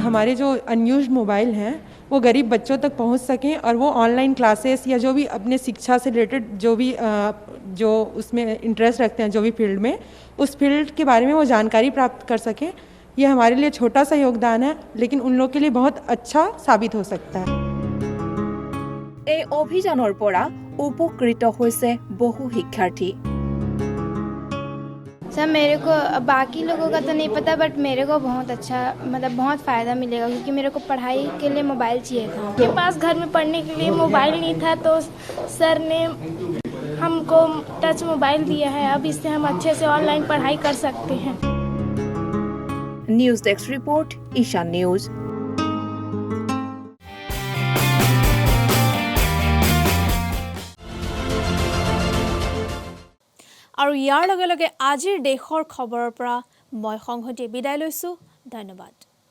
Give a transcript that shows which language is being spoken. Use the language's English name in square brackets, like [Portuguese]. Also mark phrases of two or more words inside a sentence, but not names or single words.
[Hindi] हमारे जो [English] unused mobile [Hindi] हैं वो गरीब बच्चों तक पहुंच सकें और वो [English] online classes [Hindi] या जो भी अपने शिक्षा से रिलेटेड जो उसमें इंटरेस्ट रखते हैं, जो भी फील्ड में, उस फील्ड के बारे में वो जानकारी प्राप्त कर सकें। ये हमारे लिए छोटा सा योगदान है, लेकिन उन लोगों के लिए बहुत अच्छा साबित हो सकता है। [Assamese] এই অভিযানৰ পৰা উপকৃত হৈছে বহু শিক্ষাৰ্থী। [Hindi] सर मेरे को बाकी लोगों का तो नहीं पता, बट मेरे को बहुत अच्छा मतलब बहुत फ़ायदा मिलेगा, क्योंकि मेरे को पढ़ाई के लिए मोबाइल चाहिए था। के पास घर में पढ़ने के लिए मोबाइल नहीं था, तो सर ने हमको [English] touch mobile [Hindi] दिया है। अब इससे हम अच्छे से ऑनलाइन पढ़ाई कर सकते हैं। [English] News desk report, Ishan News. [Assamese] আৰু ইয়াৰ লগে লগে আজিৰ দেশৰ খবৰৰ পৰা মই সংহতি বিদায় লৈছোঁ। ধন্যবাদ।